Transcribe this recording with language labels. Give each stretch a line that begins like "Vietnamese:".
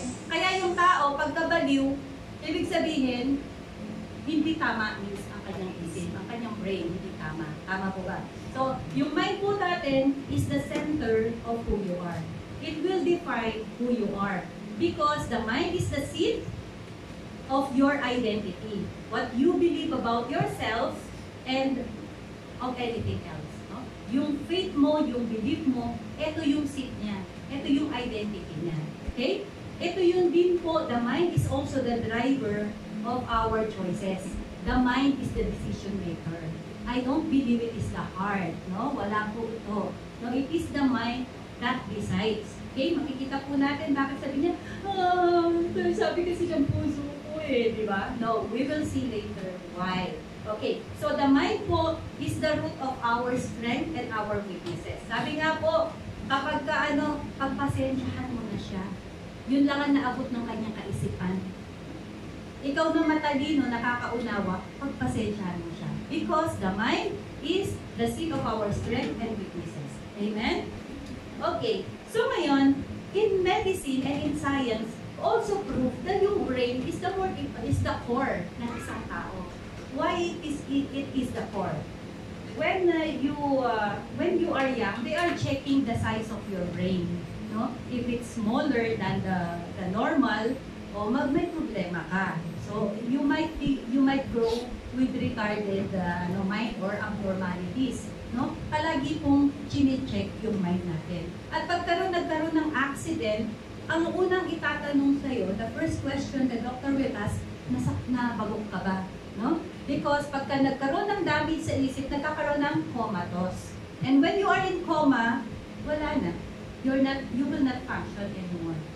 Filipino: Kaya yung tao, pagkabaliw, ibig sabihin, hindi tama means ang kanyang isip, ang kanyang brain, hindi tama. Tama po ba?
English: So,
Filipino: yung mind po natin
English: is the center of who you are. It will define who you are. Because the mind is the seat of your identity. What you believe about yourself and of anything else.
Filipino: No? Yung faith mo, yung belief mo, ito yung seat niya. Ito yung identity niya. Okay? Ito yun din po,
English: the mind is also the driver of our choices. The mind is the decision maker. I don't believe it is the heart. No?
Filipino: Wala po ito.
English: No, it is the mind that decides.
Filipino: Okay, makikita po natin bakit sabi niya, sabi kasi ng puso ko eh, di ba?
English: No, we will see later why. Okay, so the mind po is the root of our strength and our weaknesses.
Filipino: Sabi nga po, kapag pagpasensyahan mo na siya, yun lang ang naabot ng kanyang kaisipan. Ikaw na matalino, nakakaunawa, pagpasensyahan mo siya.
English: Because the mind is the seat of our strength and weaknesses. Amen? Okay.
Filipino: So ngayon,
English: in medicine and in science, also prove that yung brain is the core
Filipino: ng isang tao.
English: Why it is the core? When you are young, they are checking the size of your brain. No? If it's smaller than the normal, may problema ka. So you might grow with retarded mind or abnormalities.
Filipino: No? Palagi pong chine-check yung mind natin. At nagkaroon ng accident, ang unang itatanong sa'yo,
English: the first question the doctor will ask,
Filipino: nabagok ka ba? No? Because pagka nagkaroon ng damage sa isip, nagkakaroon ng comatose.
English: And when you are in coma,
Filipino: wala na.
English: You will not function anymore.